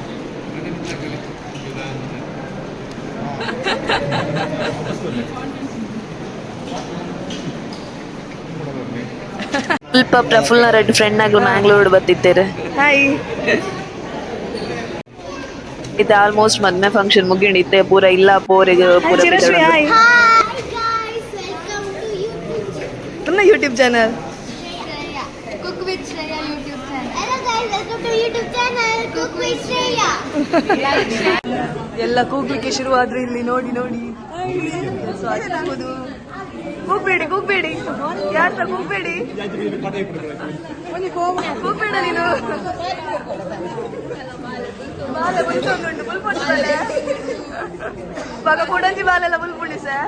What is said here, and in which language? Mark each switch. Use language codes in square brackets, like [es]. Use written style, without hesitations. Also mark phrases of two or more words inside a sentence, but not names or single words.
[tcy] ಸ್ವಲ್ಪ ಪ್ರಫುಲ್ನ ರೆಡ್ ಫ್ರೆಂಡ್ ಆಗ್ಲು ಮ್ಯಾಂಗ್ಳೂರ್ ಬತ್ತಿತ್ತೇರು. ಹಾಯ್ ಇದು ಆಲ್ಮೋಸ್ಟ್ ಮದ್ಮೆ ಫಂಕ್ಷನ್ ಮುಗಿಂಡಿತ್ತೆ ಪೂರ ಇಲ್ಲ ಪೋರೆಗೆ ಪೂರ [kn] ಚಿರಶ್ರೀ ಹಾಯ್. ನನ್ನ [en] YouTube channel Cook with Shreya YouTube channel. Hello guys, welcome to YouTube channel Cook with Shreya. [kn] ಎಲ್ಲ ಕೂಗ್ಲಿಕ್ಕೆ ಶುರುವಾದ್ರೆ ಇಲ್ಲಿ ನೋಡಿ ನೋಡಿ ಕೂಗುದು. ಕೂಗ್ಬೇಡಿ ಕೂಗ್ಬೇಡಿ, ಯಾರ್ತ ಕೂಗ್ಬೇಡಿ, ಕೂಗ್ಬೇಡ ನೀನು. [tcy] ಬಾಲೆ ಬುಲ್ಪುಂಡು ಬುಲ್ಪುಂಡು ಬಾಲೆ ಬಾಗ ಕೊಡಂಜಿ ಬಾಲೆಲ್ಲ ಬುಲ್ಪುಂಡಿ ಸರ್.